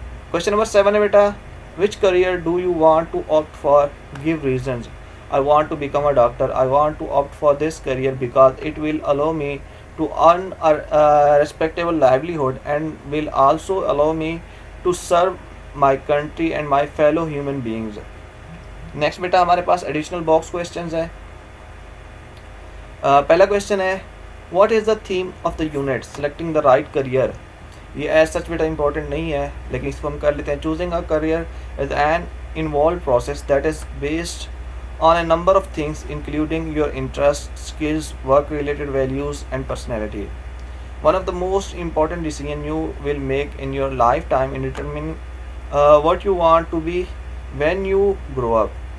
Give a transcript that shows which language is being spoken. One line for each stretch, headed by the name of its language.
English: Question number 7
Urdu: है बेटा,
English: which career do you want to opt for? Give reasons. I want to become a doctor. I want to opt for this career because it will allow me to earn a respectable livelihood and will also allow me to serve my country and my fellow human beings. Next
Urdu: بیٹا ہمارے پاس
English: additional box questions ہیں.
Urdu: پہلا question ہے,
English: what is the theme of the unit? Selecting the right career.
Urdu: یہ as such بیٹا important نہیں ہے, لیکن اس کو ہم کر لیتے ہیں.
English: Choosing a career is an involved process that is based on a number of things including your interests, skills, work-related values and personality. One of the most important decisions you will make in your lifetime in determining what you want to be when you grow up.